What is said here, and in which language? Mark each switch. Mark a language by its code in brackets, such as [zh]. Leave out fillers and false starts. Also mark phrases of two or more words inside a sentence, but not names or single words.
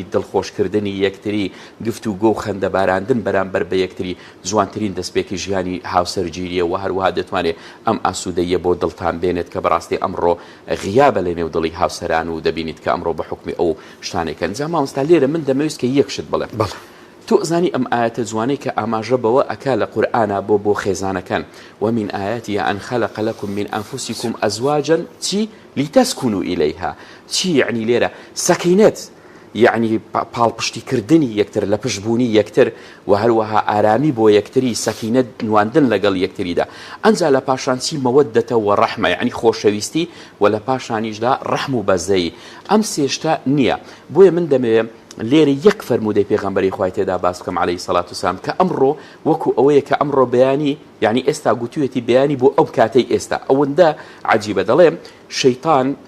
[ckb] دڵخۆشکردنی یەکتری گفت و گۆ و خەندە باراندن بەرامبەر بە یەکتری جوانترین دەستپێکی ژیانی هاوسەرگیریە و هەروەها دەتوانێت ئەم ئاسوودەیە بۆ دڵتان بێنێت کە بەڕاستی ئەمڕۆ غیابە لە نێو دڵی هاوسەران و دەبینیت کە ئەمڕۆ بە حکمی ئەو شتانێکن جا مامۆستا لێرە من دەمەویست کە یەکشت بڵێم تۆ زانی ئەم ئاەتە جوانەی کە ئاماژە بەوە ئەکا لە قورئانە بۆ خێزانەکان [ar] ومن آياته أن خلق لكم من أنفسكم أزواجا [ckb] چی [ar] لتسكنوا إليها [ckb] چی یعنی لێرە سەکینەت یعنی پاڵپشتیکردنی یەکتر لە پشتبوونی یەکتر و هەروەها ئارامی بۆ یەکتری سەکینە نواندن لەگەڵ یەکتریدا ئەنجا لە پاشانچی مەوەدەتەوە ڕەحمە یعنی خۆشەویستی و لە پاشانیشدا ڕەحم و بەزەی ئەم سێشتا نییە بۆیە من دەمەوێت لێرە یەک فەرمودەی پێغەمبەری خوای تێدا باس بکەم [ar] عەلەیهی سەڵات وسەلام [ckb] کە ئەمڕۆ وەکو ئەوەیە کە ئەمڕۆ بەیانی یعنی ئێستا گوتوویەتی بەیانی بۆ ئەو کاتەی ئێستا ئەوەندە عەجیبە دەڵێم شەیتان